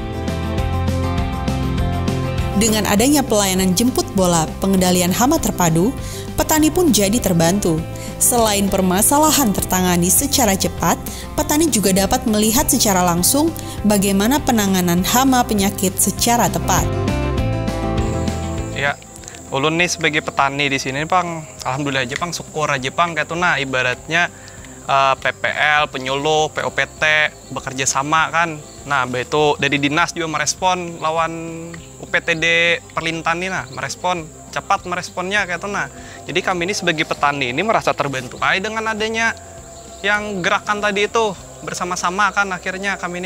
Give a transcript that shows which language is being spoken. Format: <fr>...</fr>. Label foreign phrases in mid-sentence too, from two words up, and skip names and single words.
<id>Dengan adanya pelayanan jemput bola pengendalian hama terpadu, petani pun jadi terbantu. Selain permasalahan tertangani secara cepat, petani juga dapat melihat secara langsung bagaimana penanganan hama penyakit secara tepat. Ya,</id> <bjn>ulun nih sebagai petani di sini, Pang, alhamdulillah aja, Pang, syukur aja, Pang, kayak tuh, nah, ibaratnya PPL,</bjn> <id>penyuluh, POPT bekerja sama kan. Nah, itu dari dinas juga merespon lawan UPTD Perlintan ini, nah, merespon cepat meresponnya kayak itu. Nah, jadi kami ini sebagai petani ini merasa terbantu aja dengan adanya yang gerakan tadi itu bersama-sama kan akhirnya kami ini.</id>